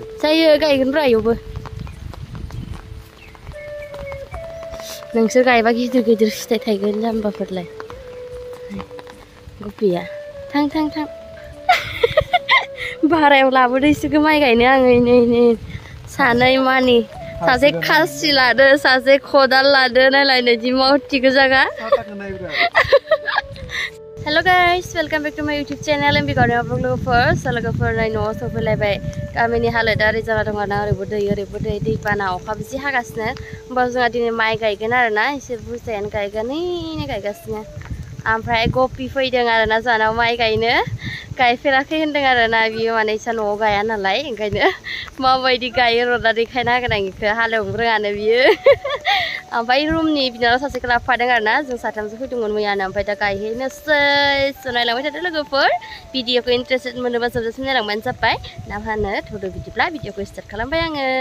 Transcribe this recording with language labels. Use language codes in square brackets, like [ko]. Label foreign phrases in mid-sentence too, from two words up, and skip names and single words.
[brx] जायो गायगोन र' इयावबो नोंसोर गायबा गिदिर गिदिर फिथाइ थायगोन जाम्बाफोरलाय गपिया थां भारायाव लाबोदोंसो माइ गायनो आङो नै सानै मानि सासे खासि लादो सासे खदाल लादो नायलाय नैदि मावथि गोजागा [en] hello guys welcome back to my YouTube [brx] चैनल M.B Gaorema लोगोफोर नै न'आव सफैलायबाय गामिनि हालोदा ओरै जाना दं आरोना ओरैबो दै दैबाना अखाबो जि हागासिनो होमबा जोंहा दिनै माइ गायगोन आरोना एसे बुरजायानो गायगोन गायगासिनो ओमफ्राय गपि फैदों आरोना जोंहानाव माइ गायनो गायफेराखै होनदों आरोना बियो माने इसा न'आव गाया नालाय ओंखायनो माबायदि गायो र'दा देखायना होगोन आं इखो हालेवनो रोङानो बियो ओमफ्राय रुमनि बिनानाव सासेखौ लाफादों आरोना जों साथामसो फैदोंमोन मैयानो ओमफ्राय दा गायहैनोसै नायलांबाय थादो लोगोफोर भिडिअखौ इन्टारेस्टेड मोनोबा जोबजासिम नायलांबानो जाबाय ना मा होनो थुदो बिदिब्ला भिडिअखौ स्टार्ट खालामबाय आङो